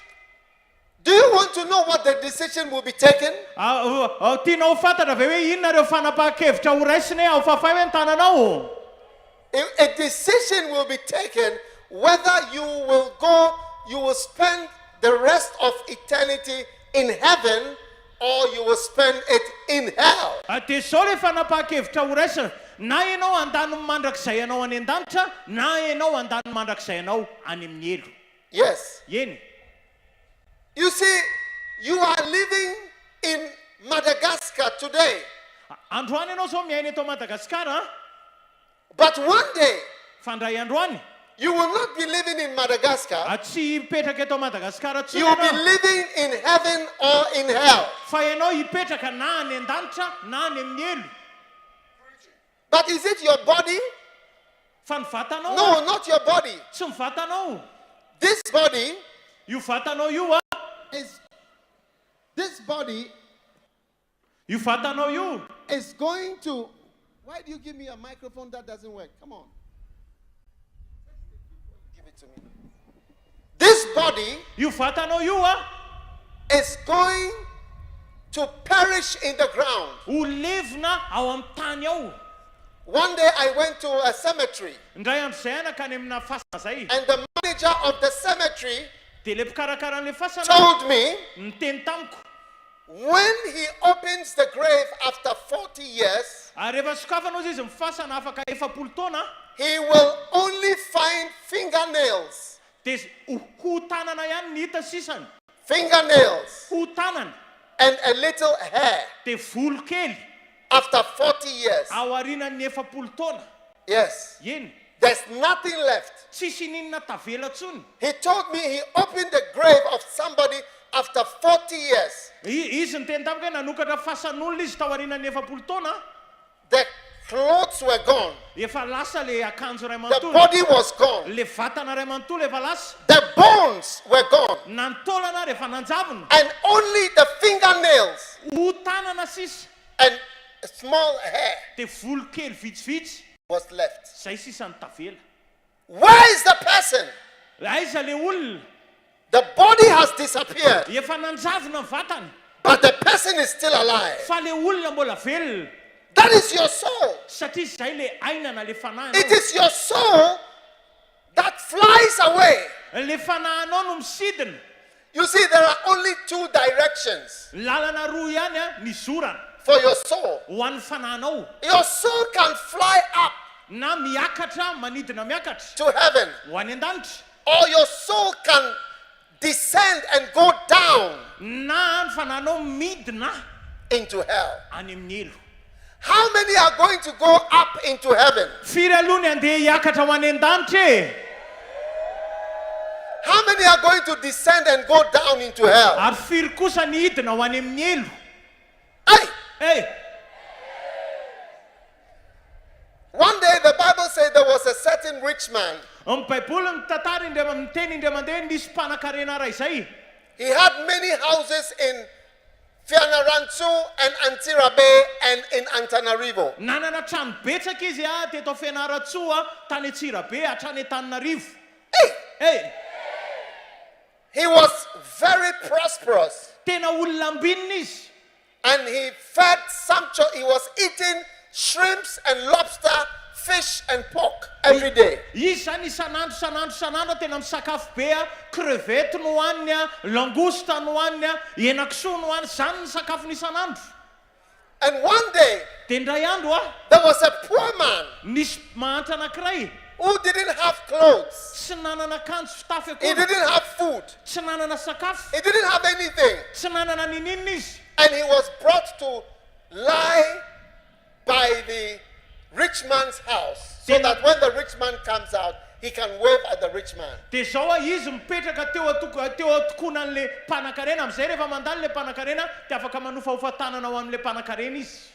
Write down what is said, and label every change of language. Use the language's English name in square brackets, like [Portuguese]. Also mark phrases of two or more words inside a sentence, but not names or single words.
[English] Do you want to know what the decision will be taken? [Malagasy] Tianao ho fantatra ve hoe inona ireo fanapa-kevitra ho raisina hoe ao fafay hoe ny tananao? [English] A decision will be taken whether you will spend the rest of eternity in heaven or you will spend it in hell. [Malagasy] Dia zao le fanapa-kevitra ho raisina, na ianao andany mandrakizay anao any an-danitra, na ianao andany mandrakizay anao any amin'ny elo. [English] Yes. [Malagasy] Eny. [English] You see, you are living in Madagascar today. [Malagasy] Androany ianao zao miaina eto Madagasikara, [English] But one day, [Malagasy] fandray androany, [English] you will not be living in Madagascar. [Malagasy] tsy hipetraka eto Madagasikara [English] You will be [Malagasy] tsony ianao, [English] living in heaven or in hell. [Malagasy] fa ianao hipetraka na any an-danitra na any amin'ny elo. [English] But is it your body? [Malagasy] Fa ny vatanao [English] No, not your body. [Malagasy] tsy ny vatanao. [English] This body [Malagasy] Io vatanao io a [English] is This body [Malagasy] io fatanao io [English] is going to... Why do you give me a microphone that doesn't work? Come on. Give it to me. This body [Malagasy] io fatanao io [English] is going to perish in the ground. [Malagasy] ho levina ao amin'ny tany ao. [English] One day I went to a cemetery, [Malagasy] Indray andro zay ka any amina fasana zay. [English] and the manager of the cemetery [Malagasy] Dia le mpikarakara an'le fasana [English] told me [Malagasy] niteny tamiko. [English] when he opens the grave after 40 years, [Malagasy] Ary rehefa sokafanao izy mifasana afaka 40 taona, [English] he will only find fingernails. [Malagasy] dia ho tanana ihany ny hita sisany. [English] Fingernails [Malagasy] Ho tanana [English] and a little hair [Malagasy] dia volo kely [English] after 40 years. [Malagasy] ao aorian'ny 40 taona. [English] Yes. [Malagasy] Eny, [English] There's nothing left. [Malagasy] tsisy ninona tavela tsony. [English] He told me he opened the grave of somebody after 40 years. [Malagasy] Izy niteny tamiko hoe nanokatra fasan'olona izy tao aorian'ny 40 taona. [English] The clothes were gone. [Malagasy] Efa lasa le akanjo ray [English] The [Malagasy] manontolo. [English] body was gone. [Malagasy] Le vatana ray manontolo efa lasa. [English] The bones were gone. [Malagasy] Nantolana rehefa nanjavona. [English] And only the fingernails [Malagasy] Ho tanana sisa. [English] and small hair [Malagasy] Dia volo kely vitsivitsy. [English] was left. [Malagasy] Zay sisa ny tavela. [English] Where is the person? [Malagasy] Aiza le olona. [English] The body has disappeared, [Malagasy] Efa nanjavona ny vatany. [English] but the person is still alive. [Malagasy] Fa le olona mbola velona. [English] That is your soul. [Malagasy] Satria zay le ainana le fanahinao. [English] It is your soul that flies away. [Malagasy] Le fanahinao no misidina. [English] You see, there are only two directions [Malagasy] Lalana roa ihany ny zorana [English] for your soul. [Malagasy] ho an'ny fanahinao. [English] Your soul can fly up [Malagasy] Na miakatra manidina miakatra [English] to heaven, [Malagasy] ho any an-danitra. [English] or your soul can descend and go down [Malagasy] Na ny fanahinao midina [English] into hell. [Malagasy] any amin'ny elo. [English] How many are going to go up into heaven? [Malagasy] Firy aloha ny andeha hiakatra ho any an-danitra e? [English] How many are going to descend and go down into hell? [Malagasy] Ary firy kosa ny hidina ho any amin'ny elo? Hey! Hey! [English] One day the Bible said there was a certain rich man. [Malagasy] Amin'ny Baiboly mitantara indray miteny indray mandeha nisy mpanan-karena ray zay. [English] He had many houses in Fianarantsoa and Antirabe and in Antananarivo. [Malagasy] Nanana trano betsaka izy teto Fianarantsoa tany Antsirabe hatrany Antananarivo. Hey! Hey! [English] He was very prosperous, [Malagasy] Tena olona ambinina izy. [English] and he fed sumptuous. He was eating shrimps and lobster, fish and pork every day. [Malagasy] Izy zany isanandro tena misakafo be crevette no hoaniny langouste no hoaniny henakisoa no hoaniny zany ny sakafony isanandro. [English] And one day [Malagasy] Dia indray andro [English] there was a poor man [Malagasy] nisy mahantra anankiray [English] who didn't have clothes. [Malagasy] tsy nanana akanjo fitafy [English] He [Malagasy] akory, [English] didn't have food. [Malagasy] tsy nanana sakafo, [English] He didn't have anything. [Malagasy] tsy nanana ninina izy. [English] And he was brought to lie by the rich man's house, so that when the rich man comes out, he can wave at the rich man. [Malagasy] Dia zao izy mipetraka teo atokonan'le mpanan-karena. Amin'izay rehefa mandalo le mpanan-karena dia afaka manofahofa tanana ho amin'le mpanan-karena izy.